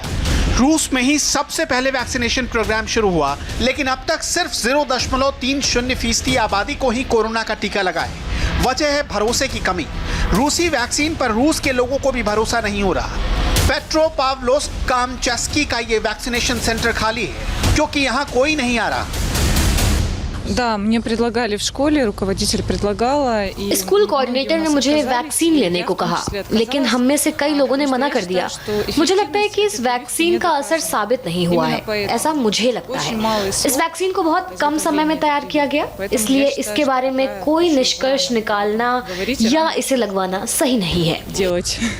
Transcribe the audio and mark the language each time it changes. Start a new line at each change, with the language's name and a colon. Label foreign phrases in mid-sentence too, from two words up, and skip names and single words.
Hindi: रूस में ही सबसे पहले
English: vaccination program
Hindi: शुरू हुआ, लेकिन अब तक सिर्फ 0.30% आबादी को ही कोरोना का टीका लगा है। वजह है भरोसे की कमी। रूसी वैक्सीन पर रूस के लोगों को भी भरोसा नहीं हो रहा। पेट्रोपाव्लोव्स्क कामचस्की का ये वैक्सीनेशन सेंटर खाली है, क्योंकि यहाँ कोई नहीं आ रहा।
Russian: Да, мне предлагали в школе, रुकोवодитель предлагала.
English: school coordinator
Hindi: ने मुझे वैक्सीन लेने को कहा, लेकिन हम में से कई लोगों ने मना कर दिया। मुझे लगता है कि इस वैक्सीन का असर साबित नहीं हुआ है, ऐसा मुझे लगता है। इस वैक्सीन को बहुत कम समय में तैयार किया गया, इसलिए इसके बारे में कोई निष्कर्ष निकालना या इसे लगवाना सही नहीं है।